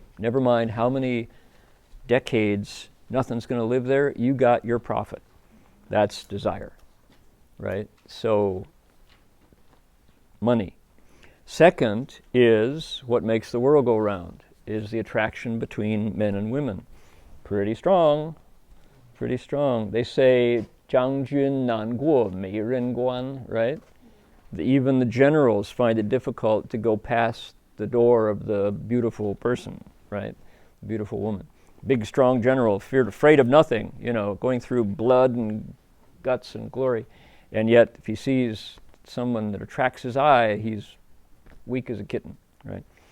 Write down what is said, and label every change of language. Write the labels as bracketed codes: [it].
[en] Never mind how many decades nothing's going to live there, you got your profit. That's desire, right? So, money. Second is what makes the world go round, is the attraction between men and women. Pretty strong. They say, [zh] 将军难过美人关, [en] right? Even the generals find it difficult to go past the door of the beautiful person, right? Beautiful woman. Big, strong general, afraid of nothing, going through blood and guts and glory. And yet, if he sees someone that attracts his eye, he's weak as a kitten, right?